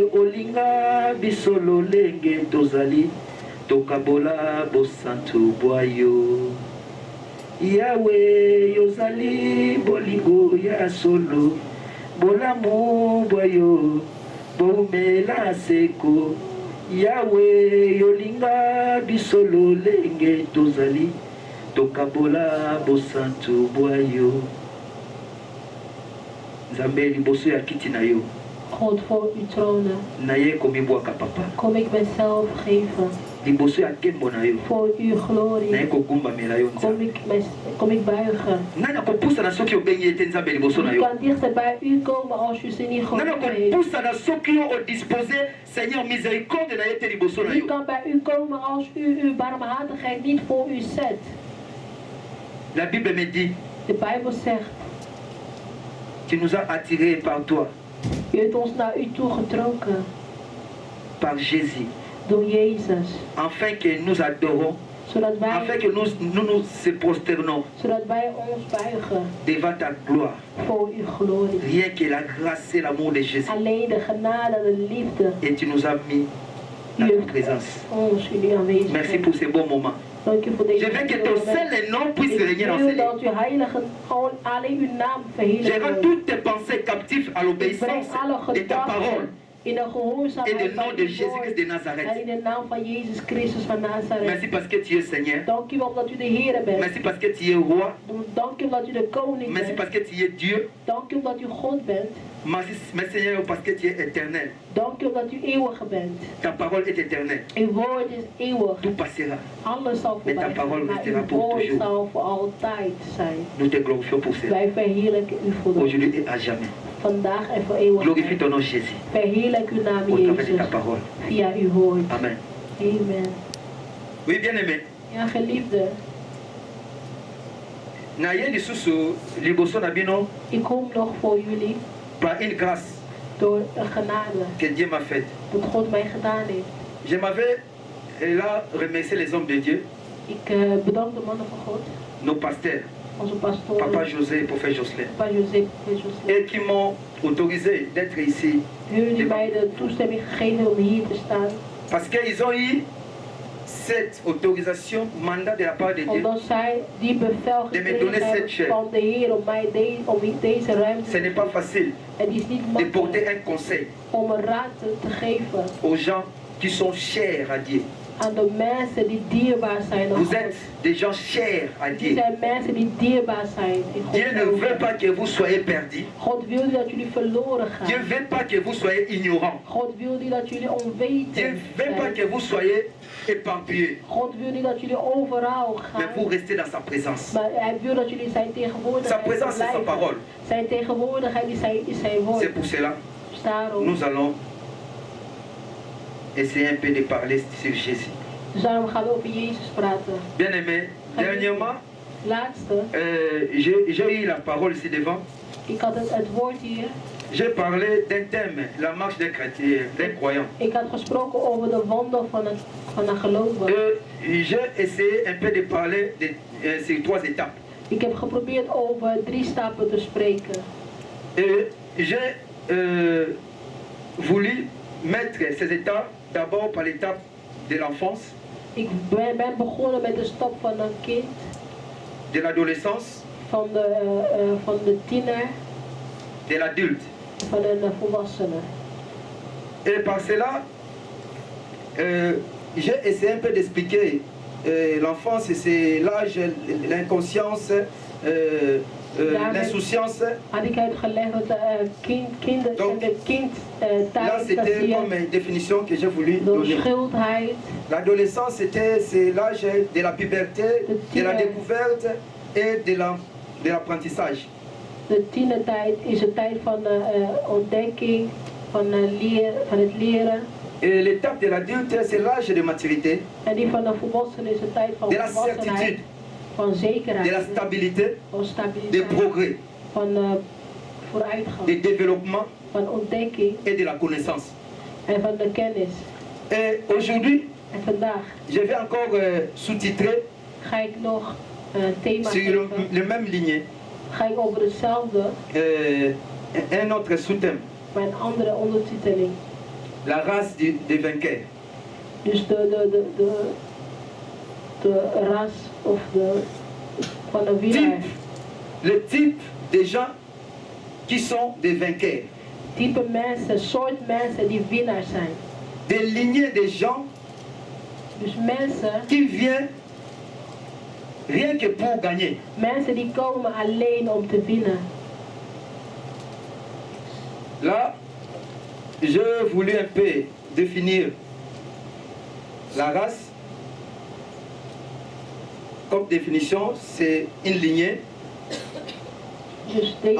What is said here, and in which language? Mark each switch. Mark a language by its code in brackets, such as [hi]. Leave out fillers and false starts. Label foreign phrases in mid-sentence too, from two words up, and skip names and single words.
[ln] olinga biso lolenge tozali tokabola bosantu bwayo yawe yozali bolingo ya solo bolamu bwayo boumela seko yawe yolinga biso lolenge tozali tokabola bosantu bwayo nzambe liboso ya kiti na yo [nl] God, voor uw tronen [ln] naye komibwaka papa [nl] kom ik mezelf geven. [ln] liboso ya nkembo na yo [nl] Voor uw glorie [ln] naye kogumbamela yo nzambe [nl] kom ik buigen. [ln] nani akopusana soki obengi ye te nzambe liboso na [nl] U [ln] yo [nl] kan dichter bij u komen als u ze niet [ln] nani [nl] geroepen heeft. [ln] akopusana soki yo odispose [fr] seigneur miséricorde [ln] na ye te liboso na [nl] U [ln] yo [nl] kan bij u komen als u uw barmhartigheid niet voor u zet. [fr] la Bible me dit [nl] De Bijbel zegt, [fr] tu nous as attirés par toi [nl] u heeft ons naar u toe getrokken [fr] par Jésus [nl] door Jezus. [fr] afin que nous adorons [nl] Zodat [fr] afin que nous se prosternons [nl] wij ons buigen [fr] devant ta gloire. [nl] voor uw glorie. [fr] Rien que la grâce et l'amour de Jésus. [nl] Alleen de genade en de liefde. [fr] Et tu nous as mis dans ta présence. [nl] Ons in uw aanwezigheid. [fr] Merci pour ces bons moments. [nl] Dank u voor deze [fr] Je veux que ton seul nom puisse régner en [nl] Ik wil [fr] ce [nl] dat uw heilige alleen uw naam [fr] Je [nl] verheerlijken [fr] rends [nl] wordt. [fr] toutes tes pensées captives à [nl] Ik [fr] l'obéissance [nl] breng alle [fr] de ta parole [nl] gedachten in de [fr] et [nl] gehoorzaamheid [fr] le nom [nl] van [fr] de [nl] uw [fr] Jésus-Christ de [nl] woord. [fr] Nazareth. [nl] En in de naam van Jezus Christus van Nazareth. [fr] Merci parce que tu es Seigneur. [nl] Dank u wel omdat u de Heer bent. [fr] Merci parce que tu es roi. [nl] Dank u omdat u de koning [fr] Merci [nl] bent. [fr] parce que tu es Dieu. [nl] Dank u omdat u God bent. [fr] Merci Seigneur parce que tu es éternel. [nl] Dank u omdat u eeuwige bent. [fr] Ta parole est éternelle. [nl] Uw woord is eeuwig. [fr] Tout passera. [nl] Alles zal [fr] Mais ta [nl] voorbij [fr] parole [nl] gaan, maar [fr] restera [nl] uw [fr] pour [nl] woord [fr] toujours. [nl] zal voor altijd zijn. [fr] Nous te glorifions pour cela. [nl] Wij verheerlijken u voor dat. [fr] Aujourd'hui et à jamais. [nl] Vandaag en voor eeuwig. [fr] Glorifie ton nom Jésus. [nl] Verheerlijk uw naam [fr] Au travers de [nl] Jezus. [fr] ta parole. [nl] Via uw woord. [fr] Amen. [nl] Amen. [fr] Oui, bien-aimé. [nl] Ja, geliefde. [ln] Na ye lisusu liboso na bino [nl] Ik kom nog voor jullie [fr] par une grâce [nl] door een genade [fr] que Dieu m'a faite. [nl] dat God mij gedaan heeft. [fr] Je m'avais là remercié les hommes de Dieu, [nl] Ik bedank de mannen van God, [fr] nos pasteurs, [nl] onze pastoor, [fr] Papa José et Prophète Jocelyn, [nl] Papa José, Prophète Jocelyn. [fr] et qui m'ont autorisé d'être ici. [nl] Hun die mij de toestemming gegeven om hier te staan. [fr] Parce qu'ils ont eu cette autorisation, mandat de la part de Dieu. [nl] Omdat zij die bevel [fr] De me [nl] gekregen [fr] donner [nl] hebben [fr] cette chair. [nl] van de Heer om mij deze ruimte [fr] Ce n'est pas facile [nl] Het is niet [fr] de porter [nl] makkelijk [fr] un conseil [nl] om een raad te geven [fr] aux gens qui sont chers à Dieu. [nl] aan de mensen die dierbaar zijn aan [fr] Vous [nl] God. [fr] êtes des gens chers à [nl] Die [fr] Dieu. [nl] zijn mensen die dierbaar zijn in [fr] Dieu ne [nl] Gods [fr] veut [nl] ogen. [fr] pas que vous soyez perdus. [nl] God wil niet dat jullie verloren [fr] Dieu [nl] gaan. [fr] ne veut pas que vous soyez ignorants. [nl] God wil niet dat jullie [fr] Dieu [nl] onwetend [fr] ne veut pas [nl] zijn. [fr] que vous soyez éparpillés. [nl] God wil niet dat jullie overal [fr] Mais [nl] gaan. [fr] vous restez dans sa présence. [nl] Maar hij wil dat jullie zijn [fr] Sa [nl] tegenwoordigheid [fr] présence, c'est sa parole. [nl] blijven. Zijn tegenwoordigheid is zijn woord. [fr] C'est pour cela [nl] Dus daarom, [fr] nous allons essayer un peu de parler sur Jésus. [nl] dus daarom gaan we over Jezus praten. [fr] Bien aimé, dernièrement, [nl] Laatste, [fr] j'ai eu la parole ici devant. [nl] ik had het woord hier. [fr] J'ai parlé d'un thème, la marche d'un chrétien, d'un croyant. [nl] Ik had gesproken over de wandel van een gelovige. [fr] J'ai essayé un peu de parler de ces 3 étapes. [nl] Ik heb geprobeerd over 3 stappen te spreken. [fr] J'ai voulu mettre ces étapes d'abord par l'étape de l'enfance, [nl] Ik ben begonnen met de stap van een kind, [fr] de l'adolescence, [nl] van de tiener, [fr] de l'adulte. [nl] van een volwassene. [fr] Et par cela, j'ai essayé un peu d'expliquer l'enfance, c'est l'âge, l'inconscience, l'insouciance. [nl] Had ik uitgelegd dat de kinderen [fr] Donc, [nl] en de [fr] Là, [nl] kindtijd, dat [fr] c'était [nl] zie [fr] comme [nl] je [fr] une définition que j'ai voulu [nl] door [fr] donner. [nl] schildheid. [fr] L'adolescence, c'est l'âge de la puberté, de la découverte et de l'apprentissage. [nl] De tienertijd is de tijd van ontdekking, van het leren. [fr] Et l'étape de l'adulte, c'est l'âge de maturité, [nl] En die van de volwassenen is de tijd van [fr] de la [nl] volwassenheid, [fr] certitude, [nl] van [fr] de la [nl] zekerheid, [fr] stabilité, [nl] van [fr] de [nl] stabiliteit, [fr] progrès, [nl] van vooruitgang, [fr] de développement [nl] van ontdekking [fr] et de la connaissance. [nl] en van de kennis. [fr] Et aujourd'hui, [nl] En vandaag [fr] je vais encore sous-titrer [nl] ga ik nog een thema [fr] sur [nl] geven. [fr] le même lignée [nl] Ga ik over hetzelfde, [fr] un autre sous-thème, [nl] maar een andere ondertiteling. [fr] la race des vainqueurs. [nl] Dus de ras of van een winnaar. [fr] Le type des gens qui sont des vainqueurs. [nl] Type mensen, soort mensen die winnaars zijn. [fr] Des lignées de gens [nl] Dus mensen, [fr] qui viennent rien que pour gagner. [nl] mensen die komen alleen om te winnen. [fr] Là, je voulais un peu définir la race. Comme définition, c'est une lignée, [nl] Dus deze,